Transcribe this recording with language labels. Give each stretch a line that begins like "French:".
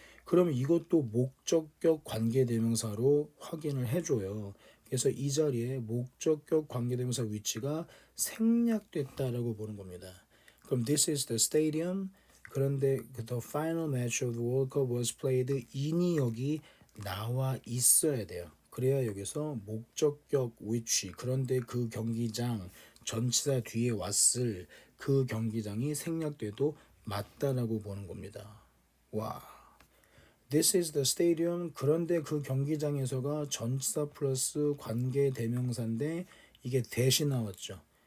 Korean: 그러면 이것도 목적격 관계대명사로 확인을 해줘요. 그래서 이 자리에 목적격 관계대명사 위치가 생략됐다라고 보는 겁니다. 그럼
English: this is the stadium.
Korean: 그런데
English: the final match of the World Cup was played in이
Korean: 여기 나와 있어야 돼요. 그래야 여기서 목적격 위치 그런데 그 경기장 전치사 뒤에 왔을 그 경기장이 생략돼도 맞다라고 보는 겁니다.
English: 와. This is the stadium.
Korean: 그런데 그 경기장에서가 전치사 플러스 관계 대명사인데 이게 that이 나왔죠.